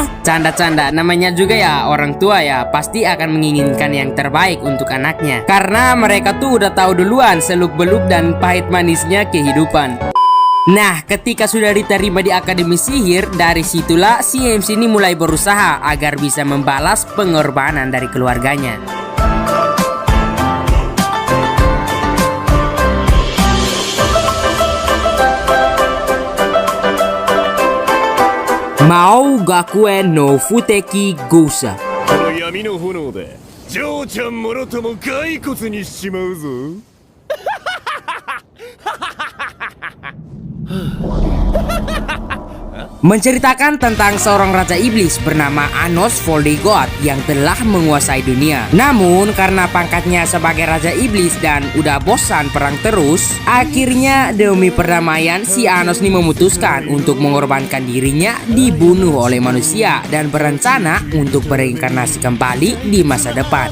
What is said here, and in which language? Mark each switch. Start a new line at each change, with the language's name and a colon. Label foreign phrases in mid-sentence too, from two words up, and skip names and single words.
Indonesian: Canda-canda, namanya juga ya orang tua ya pasti akan menginginkan yang terbaik untuk anaknya. Karena mereka tuh udah tahu duluan seluk-beluk dan pahit manisnya kehidupan. Nah, ketika sudah diterima di Akademi Sihir, dari situlah si MC ini mulai berusaha agar bisa membalas pengorbanan dari keluarganya. Mao Gakuen no Futeki Gousa.
Japanese: この闇の炎でジョーちゃんもろとも骸骨にしちまうぞ。
Indonesian: Menceritakan tentang seorang raja iblis bernama Anos Voldegoat yang telah menguasai dunia. Namun karena pangkatnya sebagai raja iblis dan udah bosan perang terus, akhirnya demi perdamaian si Anos ini memutuskan untuk mengorbankan dirinya dibunuh oleh manusia dan berencana untuk bereinkarnasi kembali di masa depan.